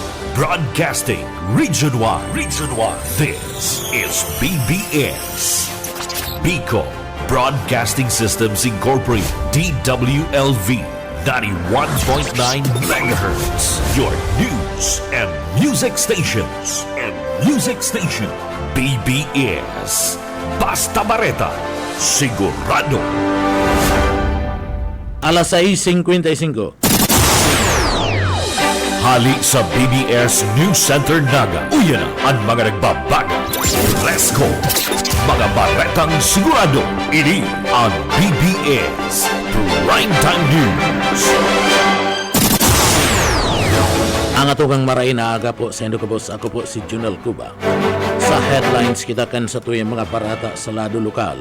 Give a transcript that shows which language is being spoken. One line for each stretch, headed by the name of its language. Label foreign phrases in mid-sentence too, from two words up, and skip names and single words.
English: Broadcasting Region 1. This is BBS. Bicol Broadcasting Systems Incorporated. DWLV 91.9 MHz. Your news and music stations.
Bikol: BBS. Basta Bareta. Sigurado. Alas 6:55. Hali sa BBS News Center Naga. Uyan na ang mga nagbabaga.
English: Let's go!
Bikol: Mga baretang sigurado. Ini ang BBS Primetime News. Ang atugang maray na aga po sa Indocabos. Ako po si Junel Cuba. Sa headlines kita kan sa tuyang mga parata sa lado lokal.